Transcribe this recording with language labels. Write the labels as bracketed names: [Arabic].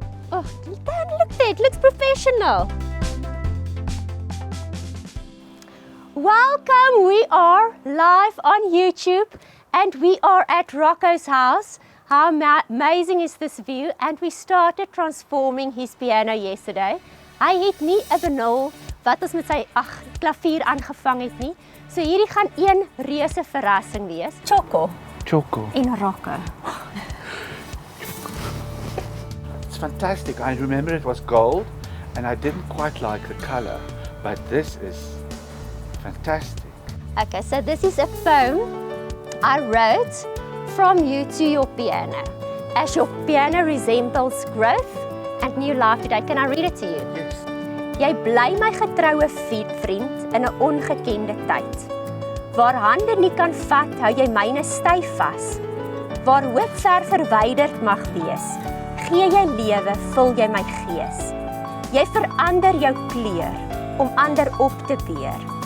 [English] Oh, look there, it looks professional. Welcome, we are live on YouTube and we are at Rocco's house. How amazing is this view? And we started transforming his piano yesterday. [Afrikaans] Hy het nie 'n benul wat ons met sy klavier aangevang het nie. So hierdie gaan een reuse verrassing wees. Tjhoko. En Rocco. [English] It's fantastic. I remember it was gold and I didn't quite like the color, but this is fantastic. Okay, so this is a poem I wrote from you to your piano. As your piano resembles growth and new life today. Can I read it to you? Yes. [Afrikaans] Jy bly my getroue vriend in 'n ongekende tyd. Waar hande nie kan vat, hou jy myne styf vas. Waar hoop ver verwyderd mag wees, gee jy lewe, vul jy my gees. Jy verander jou kleur om ander op te beer.